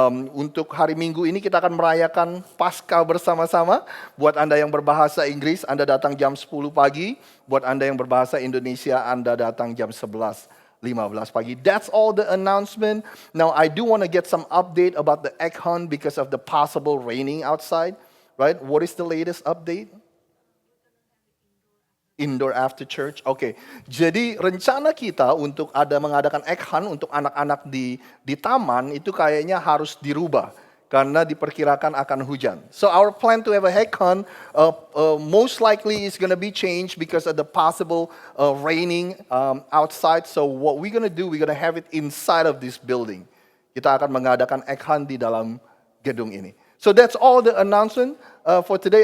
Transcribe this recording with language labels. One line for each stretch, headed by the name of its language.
Indonesian: Untuk hari Minggu ini kita akan merayakan Paskah bersama-sama. Buat Anda yang berbahasa Inggris, Anda datang jam 10 pagi. Buat Anda yang berbahasa Indonesia, Anda datang jam 11 15 pagi.
English: That's all the announcement. Now, I do want to get some update about the egg hunt because of the possible raining outside, right? What is the latest update? Indoor after church. Oke.
Indonesian: Jadi rencana kita untuk mengadakan egg hunt untuk anak-anak di taman itu kayaknya harus dirubah karena diperkirakan akan hujan.
English: So our plan to have a egg hunt most likely is going to be changed because of the possible raining outside. So what we're going to do, we're going to have it inside of this building.
Indonesian: Kita akan mengadakan egg hunt di dalam gedung ini.
English: So that's all the announcement for today.